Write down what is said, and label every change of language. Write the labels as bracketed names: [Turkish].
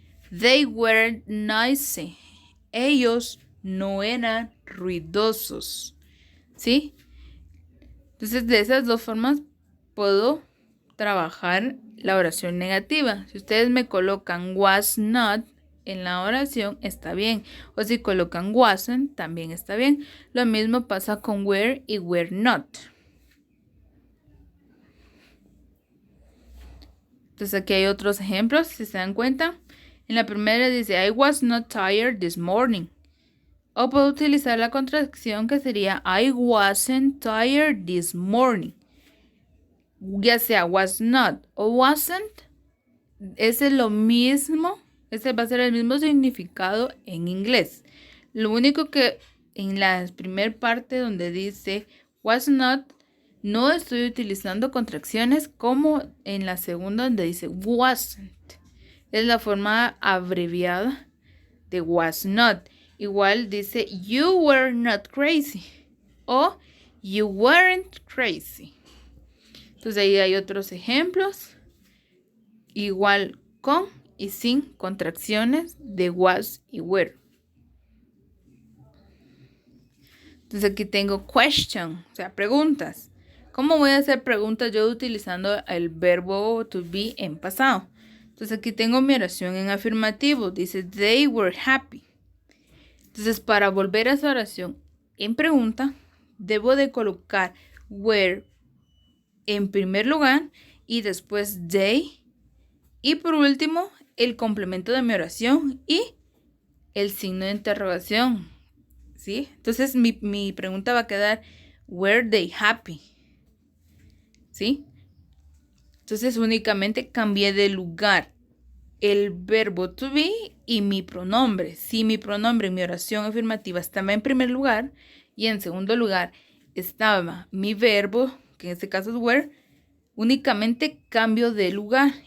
[English] They weren't noisy. [Spanish] Ellos no eran ruidosos. ¿Sí? Entonces, de esas dos formas puedo trabajar la oración negativa. Si ustedes me colocan was not en la oración, está bien. O si colocan wasn't, también está bien. Lo mismo pasa con were y were not. Entonces, aquí hay otros ejemplos, si se dan cuenta. En la primera dice, [English] I was not tired this morning. [Spanish] O puedo utilizar la contracción que sería, [English] I wasn't tired this morning. [Spanish] Ya sea was not o wasn't, ese es lo mismo, ese va a ser el mismo significado en inglés. Lo único que en la primera parte donde dice was not, no estoy utilizando contracciones como en la segunda donde dice wasn't. Es la forma abreviada de was not. igual dice [English] you were not crazy o you weren't crazy. [Spanish] Entonces ahí hay otros ejemplos, igual con y sin contracciones de was y were. Entonces aquí tengo question, o sea, preguntas. ¿Cómo voy a hacer preguntas yo utilizando el verbo to be en pasado? Entonces aquí tengo mi oración en afirmativo. Dice, [English] they were happy. [Spanish] Entonces para volver a esa oración en pregunta, debo de colocar were en primer lugar y después they. Y por último, el complemento de mi oración y el signo de interrogación. ¿Sí? Entonces mi pregunta va a quedar, [English] were they happy? [Spanish] ¿Sí? Entonces únicamente cambié de lugar el verbo to be y mi pronombre. Si mi pronombre en mi oración afirmativa estaba en primer lugar y en segundo lugar estaba mi verbo, que en este caso es were, únicamente cambio de lugar.